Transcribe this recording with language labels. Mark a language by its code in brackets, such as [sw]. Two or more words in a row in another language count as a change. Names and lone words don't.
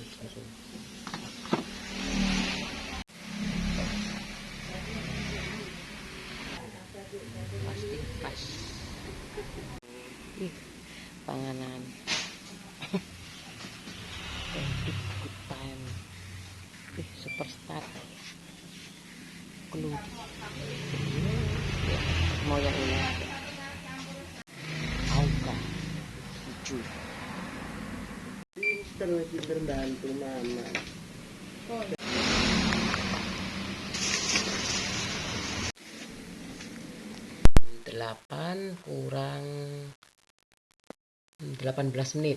[id] langsung. Plastik pas. [jv] Ih, panganan. [en] Good time. [id] Ih, superstar. Clue. Mau yang ini. Auka. Hijau. Pinter bantu mama. 8 kurang 18 menit.